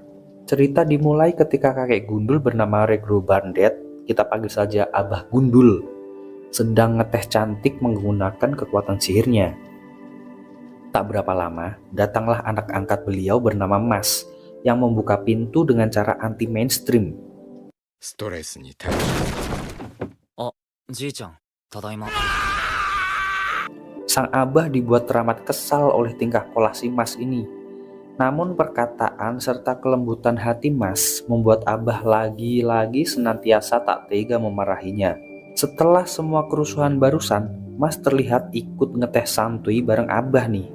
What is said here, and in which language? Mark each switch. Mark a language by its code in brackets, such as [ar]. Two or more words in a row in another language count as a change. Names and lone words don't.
[id] Cerita dimulai ketika kakek gundul bernama Regro Bandet, kita panggil saja Abah Gundul, sedang ngeteh cantik menggunakan kekuatan sihirnya. Tak berapa lama, datanglah anak angkat beliau bernama Mas yang membuka pintu dengan cara anti-mainstream. [ja] ストレスに耐えあ、じいちゃん、ただいま。 [id] Sang abah dibuat teramat kesal oleh tingkah pola si Mas ini. Namun perkataan serta kelembutan hati Mas membuat abah lagi-lagi senantiasa tak tega memarahinya. Setelah semua kerusuhan barusan, Mas terlihat ikut ngeteh santuy bareng abah nih.